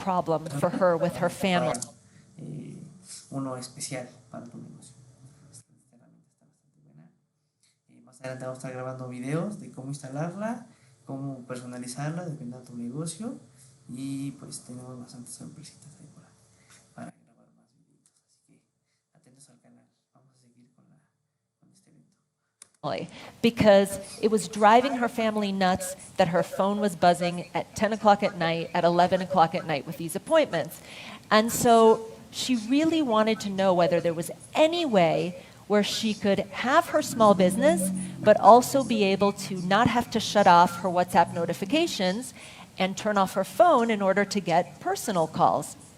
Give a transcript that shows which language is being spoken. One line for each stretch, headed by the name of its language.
English: problem for her with her family.
Spanish: Uno especial para tu negocio. Esta herramienta está bastante buena. Más adelante vamos a estar grabando videos de cómo instalarla, cómo personalizarla, dependiendo de tu negocio, y pues tenemos bastantes sorpresitas ahí para grabar más videos. Así que atentos al canal. Vamos a seguir con este evento.
English: Because it was driving her family nuts that her phone was buzzing at 10 o'clock at night, at 11 o'clock at night with these appointments. And so she really wanted to know whether there was any way where she could have her small business, but also be able to not have to shut off her WhatsApp notifications and turn off her phone in order to get personal calls.